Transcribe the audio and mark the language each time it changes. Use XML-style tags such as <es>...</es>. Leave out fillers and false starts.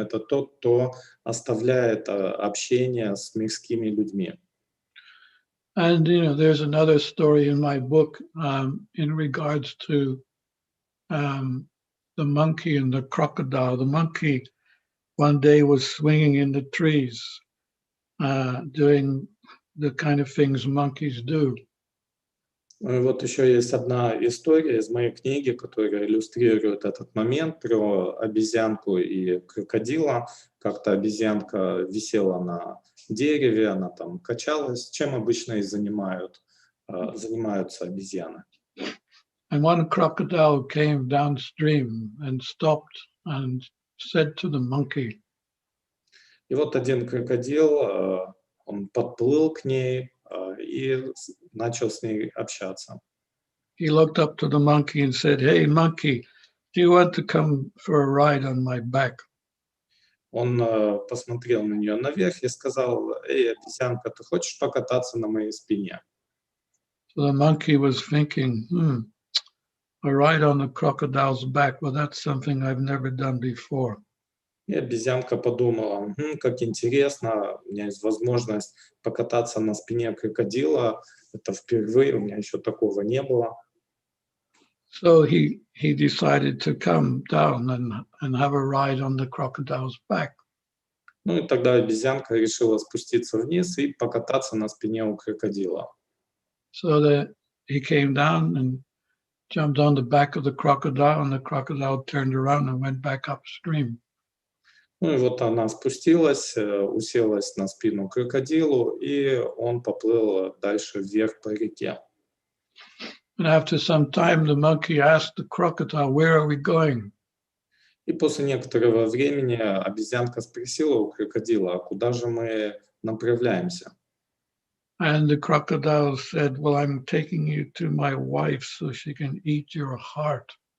<ru>Это тот, кто оставляет общение с мирскими людьми.</ru> <en>And there's another story in my book in regards to the monkey and the crocodile. The monkey one day was swinging in the trees, doing the kind of things monkeys do.</en> <ru>И вот еще есть одна история из моей книги, которая иллюстрирует этот момент про обезьянку и крокодила. Как-то обезьянка висела на дереве, она там качалась, чем обычно и занимаются обезьяны.</ru> <en>And one crocodile came downstream and stopped and said to the monkey,</en> <ru>И вот один крокодил, он подплыл к ней и начал с ней общаться.</ru> <en>He looked up to the monkey and said, "Hey, monkey, do you want to come for a ride on my back?"</en> <ru>Он посмотрел на нее наверх и сказал: «Эй, обезьянка, ты хочешь покататься на моей спине?»</ru> <en>So the monkey was thinking, a ride on the crocodile's back. Well, that's something I've never done before.</en> <ru>И обезьянка подумала: как интересно, у меня есть возможность покататься на спине крокодила. Это впервые, у меня еще такого не было.</ru> <en>So he decided to come down and have a ride on the crocodile's back.</en> <ru>Ну и тогда обезьянка решила спуститься вниз и покататься на спине у крокодила.</ru> <en>So he came down and jumped on the back of the crocodile, and the crocodile turned around and went back upstream.</en> <ru>Ну и вот она спустилась, уселась на спину крокодилу, и он поплыл дальше вверх по реке.</ru> <en>And after some time, the monkey asked the crocodile, "Where are we going?"</en> <ru>И после некоторого времени обезьянка спросила у крокодила, а куда же мы направляемся?</ru> <en>And the crocodile said, "Well, I'm taking you to my wife so she can eat your heart."</en>